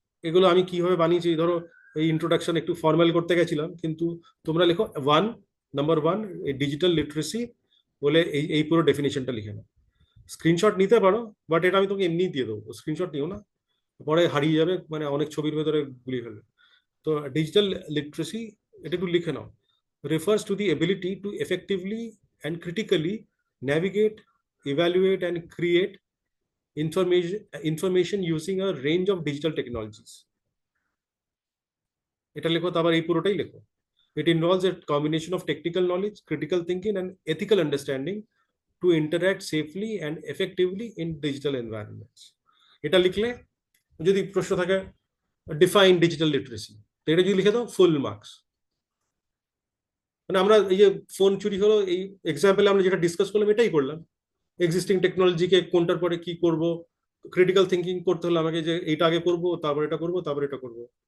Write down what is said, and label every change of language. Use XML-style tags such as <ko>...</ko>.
<bn>এগুলো আমি কিভাবে বানিয়েছি, ধরো এই ইন্ট্রোডাকশন একটু ফর্মাল করতে গেছিলাম, কিন্তু তোমরা লেখো নাম্বার 1, এই ডিজিটাল লিটারেসি বলে এই এই পুরো ডেফিনেশনটা লিখে নাও। স্ক্রিনশট নিতে পারো, বাট এটা আমি তোমাকে এমনি দিয়ে দেবো, স্ক্রিনশট নিও না, পরে হারিয়ে যাবে, মানে অনেক ছবির ভেতরে গুলিয়ে ফেলবে। তো ডিজিটাল লিটারেসি এটা একটু লিখে নাও।</bn> <en>Refers to the ability to effectively and critically navigate, evaluate, and create information using a range of digital technologies.</en> <bn>এটা লেখো, তারপর এই পুরোটাই লেখো।</bn> <en>It involves a combination of technical knowledge, critical thinking, and ethical understanding to interact safely and effectively in digital environments.</en> <bn>এটা লিখলে, যদি প্রশ্ন থাকে</bn> <en>define digital literacy,</en> <bn>তো এটা যদি লিখে দাও ফুল মার্কস। মানে আমরা এই যে ফোন চুরি হলো, এই এক্সাম্পলে আমরা যেটা ডিসকাস করলাম এটাই করলাম। এক্সিস্টিং টেকনোলজিকে কোনটার পরে কি করব, ক্রিটিক্যাল থিঙ্কিং করতে হলে আমাকে যে এইটা আগে করবো, তারপর এটা করবো, তারপর এটা করবো।</bn>